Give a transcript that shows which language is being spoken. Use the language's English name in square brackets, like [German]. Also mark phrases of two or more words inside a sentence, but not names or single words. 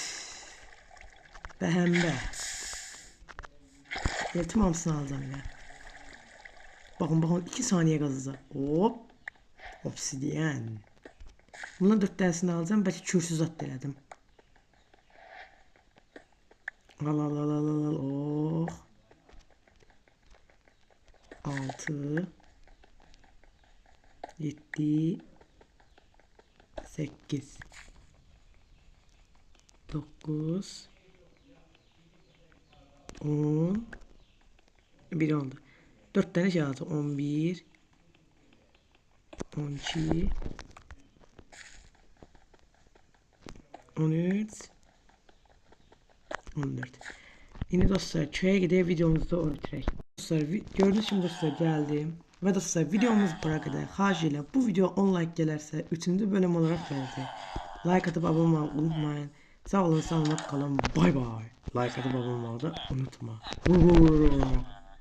[Azerbaijani] Bəhəmbə. Eltim hamısını alacağım elə. Baxın, 2 saniyə qazacaq. Hop. Obsidian. Bundan 4 dərsini alacağım. Bəlkə kürsüz at elədim. Al. Oh. 6 7 8 9 10 bir oldu. [Turkish] 4 tane şey aldı. 11 12 13 14. Yine dostlar köye gidelim, videomuzu da orada bitirək. Dostlar gördüğünüz gibi dostlar geldim. Ve dostlar videomuz buraya kadar. [Azerbaijani] Xahiş ilə bu video 10 like gələrsə 3-cü bölüm olarak gələcək. [Turkish] Like atıp abone olmayı unutmayın. [Azerbaijani] Sağ olun, sağlıqla qalın. [Turkish] Bay bay. Like atıp abone olmayı da unutma.